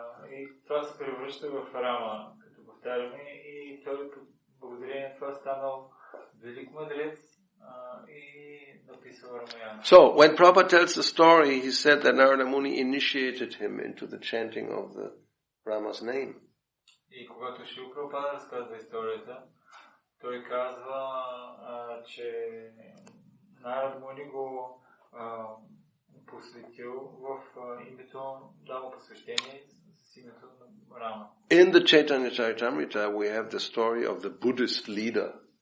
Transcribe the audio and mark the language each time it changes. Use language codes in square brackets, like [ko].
[bg] И това се превръща в Рама, като повтаряме, и той благодарение на това станал велик мъдрец и написал Рамаяна. [en] So, when Prabhupada tells the story, he said that Narada Muni initiated him into the chanting of the Rama's name. [bg] И когато Шрила Прабхупада разказва историята, той казва, че Нарада Муни го посветил в името, дал посвещение с името на Рама. [en] In the Chaitanya Charitamrita, we have the story of the Buddhist leader.